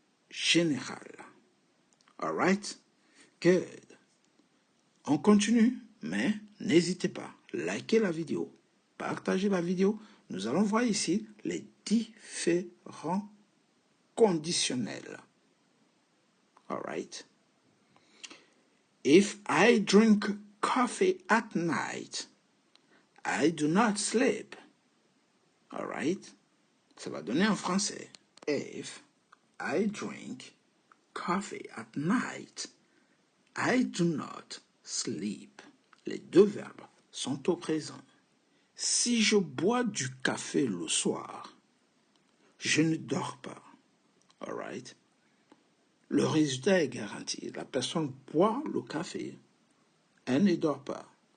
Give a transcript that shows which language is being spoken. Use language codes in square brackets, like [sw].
[en] Générale. All right? Good. [fr] On continue, mais n'hésitez pas. Likez la vidéo. Partagez la vidéo. Nous allons voir ici les différents conditionnels. [en] All right? If I drink coffee at night, I do not sleep. All right? [fr] Ça va donner en français. [en] If I drink coffee at night, I do not sleep. [fr] Les deux verbes sont au présent. Si je bois du café le soir, je ne dors pas. [en] All right? [fr] Le résultat est garanti. La personne boit le café, elle ne dort pas.